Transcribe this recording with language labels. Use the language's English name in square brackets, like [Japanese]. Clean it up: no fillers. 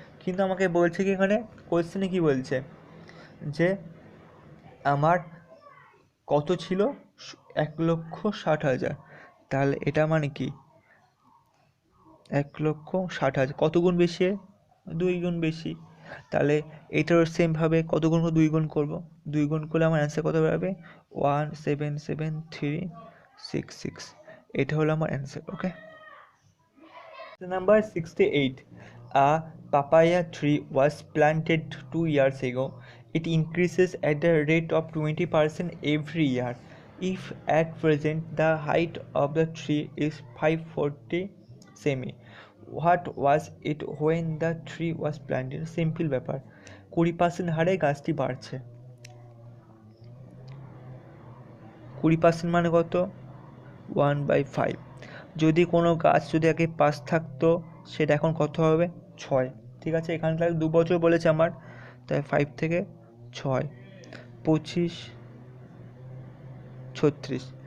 [Bangla] কিন্তু আমাকে বলছে কি এখানে কোয়েশ্চেনে কি বলছে যে আমার কত ছিল 1,60,000, তাহলে এটা মানে কি 1,60,000 কত গুণ বেশি? 2 গুণ বেশি। তাহলে এটারও সেমভাবে কত গুণ 2 গুণ করবো, 2 গুণ করলে আমার অ্যান্সার কত বেরোবে 177,366। এটা হলো আমার answer, okay. [English] Number 68. A papaya tree was planted 2 years ago. It increases at the rate of 20% every year. If at present the height of the tree is 540 semi, what was it when the tree was planted? [Bangla] Simple ব্যাপার, 20% হারে গাছটি বাড়ছে। 20% মানে কত? 1/5। যদি কোনো গাছ যদি আগে 5 থাকতো সেটা এখন কত হবে? 6, ঠিক আছে। এখানে তাহলে 2 বছর বলেছে আমার, তাই 5 থেকে 6, 25, 36।